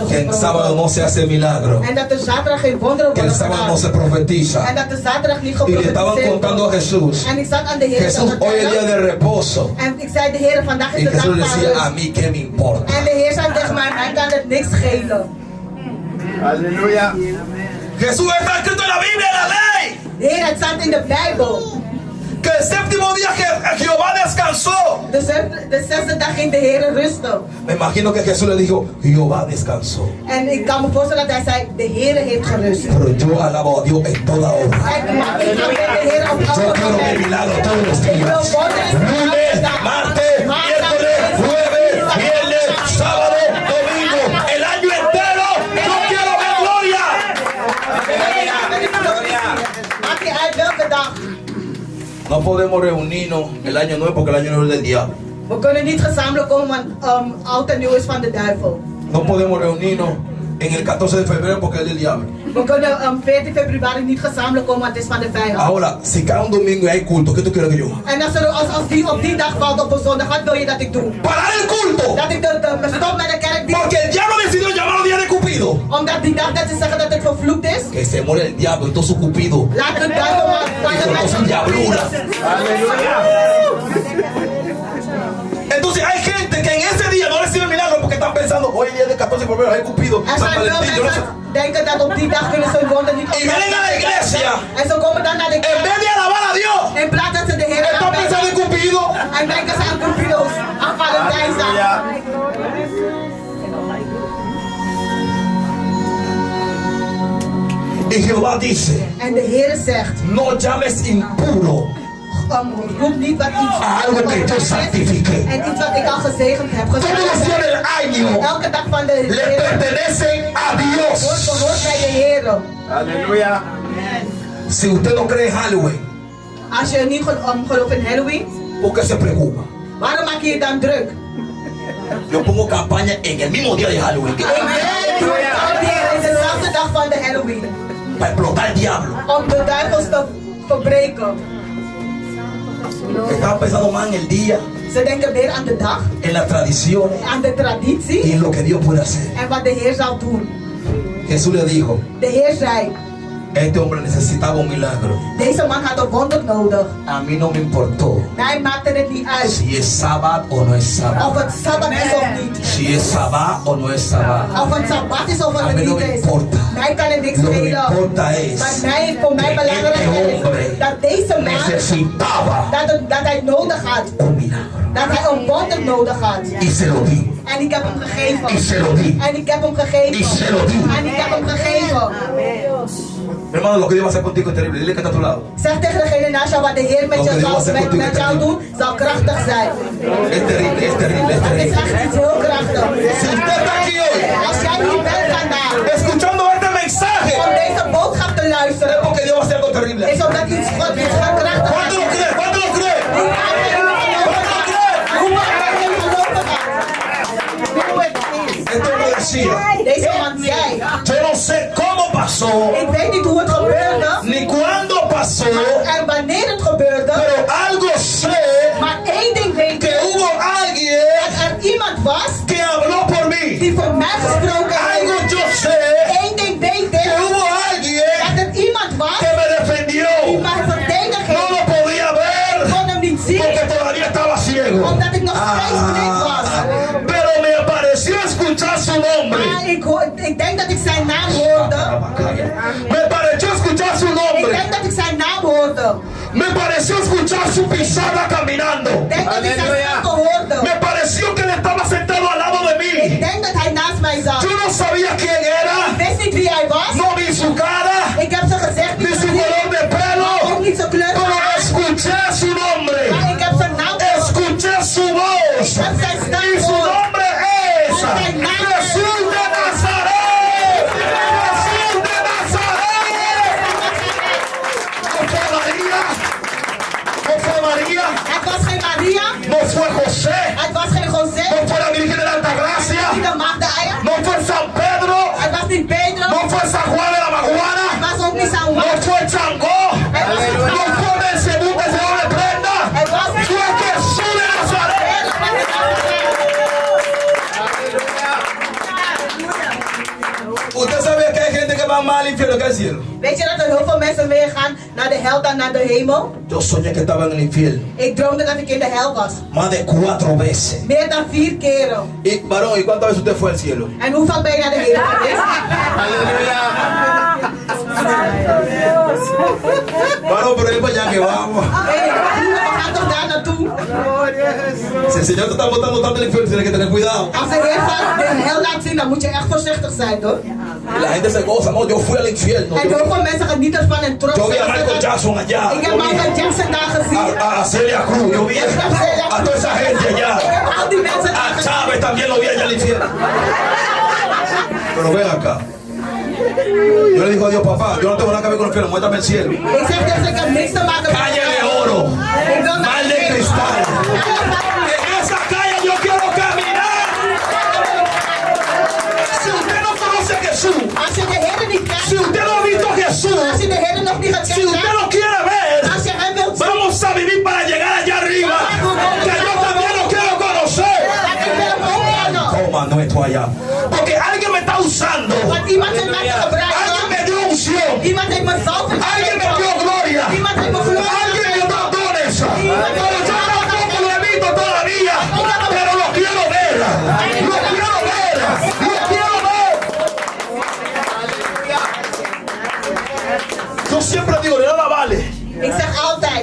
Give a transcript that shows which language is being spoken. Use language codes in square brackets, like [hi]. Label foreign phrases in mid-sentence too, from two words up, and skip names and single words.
[es] que el sábado [nl] gesproken. [es] no se hace milagro, [nl] En dat er zaterdag geen wonderen [es] que el [nl] worden [es] sábado no se [nl] gedaan. [es] profetiza. [nl] En dat er zaterdag niet [es] Y le estaban [nl] geprofetiseerd [es] contando a [nl] wordt. [es] Jesús, [nl] En ik zat aan de Heer te [es] Jesús, hoy es día [nl] vertellen. [es] de reposo. [nl] En ik zei de Heer, vandaag is [es] Y [nl] de dag [es] Jesús [nl] van [es] decía, a [nl] rust. [es] mí qué me importa. [nl] En de Heer zei tegen mij, mij kan het niks schelen. [es] Aleluya. Jesús está escrito en la Biblia, en la ley, [nl] Heer, het staat in de Bijbel. [es] que el séptimo día que Jehová descansó. [nl] De zesde dag ging de Heer rusten. [es] Me imagino que Jesús le dijo, Jehová descansó. [nl] En ik kan me voorstellen dat hij zei, de Heer heeft gerust. [es] Pero yo alabo a Dios en toda hora. [nl] Maar ik wil de Heer op [es] Yo [nl] alle [es] quiero ver [nl] momenten. [es] milagros todos los [nl] Ik wil [es] días. [nl] wonderen [es] Lunes, martes, miércoles, jueves, viernes, sábado, domingo, el año entero. Yo quiero ver gloria. [nl] Maakt niet uit welke dag. [es] No podemos reunirnos el año nuevo porque el año nuevo es del diablo. [nl] We kunnen niet gezamenlijk komen, want oud en nieuw is van de duivel. [es] No podemos reunirnos en el 14 de febrero porque es del diablo. [nl] We kunnen 14 februari niet gezamenlijk komen, want het is van de vijand. [es] Ahora, si cae un domingo y hay culto, ¿qué tú quieres que yo haga? [nl] En als die op die dag valt op een zondag, wat wil je dat ik doe? [es] Parar el culto. [nl] Dat ik me stop met de kerkdienst? [es] Porque el diablo decidió llamarlo día de Cupido. [nl] Omdat die dag dat ze zeggen dat het vervloekt is? [es] Que se muere el diablo y todo su Cupido. [nl] Laat de duivel maar [es] Eso no son diabluras. Aleluya. Entonces hay gente que en ese día no recibe milagro porque están pensando, hoy es día de 14 de febrero, hay Cupido, [nl] Er [es] San [nl] zijn veel [es] Valentín, yo no sé. [nl] mensen denken dat op die dag kunnen ze hun wonder niet [es] Y vienen a la iglesia, [nl] En ze komen dan naar de [es] en [nl] kerk. [es] vez de alabar a Dios, [nl] In plaats dat ze de Heer [es] están pensando en [nl] aanbidden. [es] Cupido. [nl] En denken ze aan Cupido's, aan Valentijnsdag. [es] Aleluya. Y Jehová dice, [nl] En de Heer zegt, [es] no llames impuro [nl] roep niet wat iets [es] a algo que yo santifique. [nl] en iets wat ik al gezegend heb. [es] Todos los días del año [nl] Elke dag van de [es] le [nl] Heer [es] pertenecen a Dios. [nl] behoort bij de Heer. [es] Aleluya. Si usted no cree en Halloween, [nl] Als je niet gelooft in Halloween, [es] ¿Por qué se preocupa? [nl] waarom maak je je dan druk? [es] Yo pongo campaña en el mismo día de Halloween [nl] Ik ben dezelfde dag van de Halloween. [es] para explotar el diablo. [nl] Om de duivels te verbreken. [es] Estaba pensando más en el día, [nl] Ze denken weer aan de dag, [es] en las tradiciones [nl] aan de [es] y [nl] traditie [es] en lo que Dios puede hacer. [nl] en wat de Heer zal doen. [es] Jesús le dijo, [nl] De Heer zei, [es] este hombre necesitaba un milagro. [nl] deze man had een wonder nodig. [es] A mí no me importó [nl] Mij maakte het niet uit [es] si es sábado o no es [nl] of [es] sábado. [nl] het Sabbat is of niet. [es] Si es sábado o no es sábado. [nl] Of het Sabbat is of [es] A [nl] het [es] mí no [nl] niet [es] me [nl] is. [es] importa. [nl] Mij kan het niks [es] Lo que me [nl] schelen. [es] importa es [nl] Maar voor mij [es] que [nl] belangrijk [es] este [nl] is [es] hombre [nl] dat deze man, [es] necesitaba [nl] dat hij nodig had. [es] un milagro. [nl] Dat hij een wonder nodig had. [es] Y se lo di. [nl] En ik heb hem [es] Y [nl] gegeven. [es] se lo di. [nl] En ik heb hem [es] Y se [nl] gegeven. [es] lo di. [nl] En ik heb hem gegeven. [es] Mi hermano, lo que Dios va a hacer contigo es terrible. Dile que está a tu lado. [nl] Zeg tegen degene naast jou wat de Heer met jou doen, zal krachtig zijn. [es] Es terrible, es terrible, es [nl] Het is [es] terrible. [nl] echt iets heel krachtig. [es] Si usted está aquí hoy [nl] Als jij hier bent vandaag [es] escuchando este mensaje, [nl] om deze boodschap te [es] es [nl] luisteren, [es] porque Dios va a hacer algo terrible. [nl] is omdat iets God iets gaat krachtig [es] ¿Cuánto lo cree? ¿Cuánto lo cree? Este hombre decía, [nl] Deze man zei, [es] yo no sé cómo pasó, [nl] ik weet niet hoe het gebeurde, [es] ni cuándo pasó, [nl] en wanneer het gebeurde, [es] pero algo sé [nl] maar één ding weet ik, [es] que hubo alguien [nl] dat er iemand was [es] que habló por mí. [nl] die voor mij gesproken [es] Algo [nl] heeft. [es] yo sé [nl] Eén ding weet [es] que [nl] ik, [es] hubo alguien [nl] dat er iemand was [es] que me defendió. [nl] die mij verdedigd [es] No [nl] heeft. [es] lo podía [nl] Ik [es] ver [nl] kon hem niet zien, [es] porque todavía estaba ciego. [nl] omdat ik nog steeds blind was. [es] Pero me pareció escuchar su nombre. [nl] Maar ik denk dat ik zijn naam hoorde. [es] Me pareció escuchar su [nl] Ik [es] nombre. [nl] denk dat ik zijn naam hoorde. [es] Me pareció escuchar su pisada caminando. [nl] Ik denk dat ik zijn stappen hoorde. [es] Me pareció que él estaba sentado al lado de [nl] Ik [es] mí. [nl] denk dat hij naast mij zat. [es] Yo no sabía quién era, [nl] Ik wist niet wie hij was. [es] no vi su cara, [nl] Ik heb ze gezegd [es] ni [nl] niet [es] su [nl] gezien. [es] color de pelo, [nl] Ook niet zijn kleur. [es] pero escuché su nombre. [nl] Maar ik heb zijn naam gehoord. [es] Escuché su voz. [nl] Ik heb zijn stem [es] Y su [nl] gehoord. [es] nombre es Jesús de Nazaret. Jesús de Nazaret. No fue María. No fue María. [nl] Het was geen Maria. [es] No fue José. [nl] Het was geen José. [es] No fue la Virgen de la [nl] Niet [es] Altagracia. [nl] de Magdalena. [es] No fue San Pedro. [nl] Het was niet Pedro. [es] No fue San Juan de la Maguana. [nl] Het was ook niet San [es] No [nl] Juan. [es] fue Changó. [nl] Het was niet [es] No [nl] San [es] fue Belcebú que se le prenda. [nl] Het was niet [es] Fue Jesús de Nazaret. Usted sabía que hay gente que va más al infierno que al cielo. [nl] Weet je dat er heel veel mensen meer gaan naar de hel dan naar de hemel? [es] Yo soñé que estaba en el infierno [nl] Ik droomde dat ik in de hel was. [es] más de 4 veces. [nl] Meer dan 4 keren. [es] Y varón, ¿y cuántas veces usted fue al cielo? [nl] En hoeveel ben je naar de hemel geweest? [es] Varón, pero es para allá que vamos. [nl] Hey, we gaan toch daar naartoe? [es] Si el Señor te está botando tanto el infierno, tienes que tener cuidado. [nl] Als de Heer van de hel laat zien, dan moet je echt voorzichtig zijn, hoor. [es] Y la gente se goza, no, yo fui al infierno. [nl] En heel veel mensen genieten ervan en trots [es] Yo vi a [nl] zijn. [es] Michael Jackson allá. [nl] Ik heb [es] Yo vi [nl] Michael Jackson daar gezien. [es] a Celia Cruz, yo vi a toda esa gente allá. [nl] Ik heb al die mensen daar [es] A [nl] gezien. [es] Chávez también lo vi allá al infierno. Pero ven acá. Yo le digo a Dios, papá, yo no tengo nada que ver con el infierno, muéstrame el cielo. [nl] Ik zeg tegen ze, ik heb niks te maken met [es] Calle de [nl] hel. [es] oro, [nl] Ik wil naar [es] mal de [nl] de hemel. [es] cristal. En esa calle yo quiero caminar. Si usted no conoce a Jesús, [nl] Als je de Heer niet [es] si [nl] kent, [es] usted no ha visto a Jesús, [nl] als je de Heer nog niet [es] si [nl] gekend [es] usted [nl] hebt, [es] lo quiere ver, [nl] als je hem wilt zien, [es] vamos a vivir para llegar allá arriba. Que yo también lo quiero conocer. [nl] ik wil hem ook kennen. [es] Toma, no esto allá. Porque alguien me está usando. [nl] Want iemand heeft mij te [es] Alguien [nl] gebruiken. [es] me dio unción. [nl] Iemand heeft me zalving [es] Alguien me dio [nl] gegeven. [es] gloria. [nl] Iemand heeft me glorie [es] Alguien me [nl] gegeven. [es] dio dones. Pero yo tampoco lo he visto todavía. Pero lo quiero ver. Lo quiero ver. Lo quiero ver. Yo siempre digo, de nada vale [nl] Ik zeg altijd